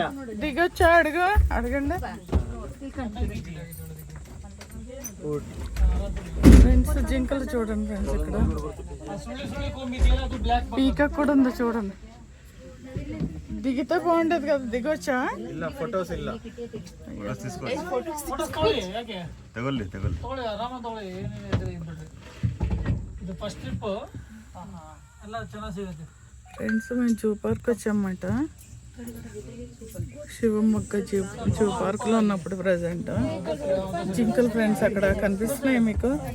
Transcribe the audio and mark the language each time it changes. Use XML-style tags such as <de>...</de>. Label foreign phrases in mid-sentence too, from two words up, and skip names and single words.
<te>దిగొచ్చా అడగండి ఫ్రెండ్స్. జింకలు చూడండి ఫ్రెండ్స్, ఇక్కడ పీకాక్ కూడా ఉంది చూడండి. దిగితే బాగుంటది కదా, దిగొచ్చా?</te> <kn>ಇಲ್ಲ ಫೋಟೋಸ್ ಇಲ್ಲ. ತಗೊಳ್ಳಿ</kn> <te>ఫ్రెండ్స్ మేము</te> <en>zoo park</en> <te>వచ్చామన్నమాట. శివమొగ్గ</te> <en>zoo park</en> <te>లో ఉన్నప్పుడు ప్రజెంట్ జింకలు ఫ్రెండ్స్ అక్కడ కనిపిస్తున్నాయి మీకు.</te>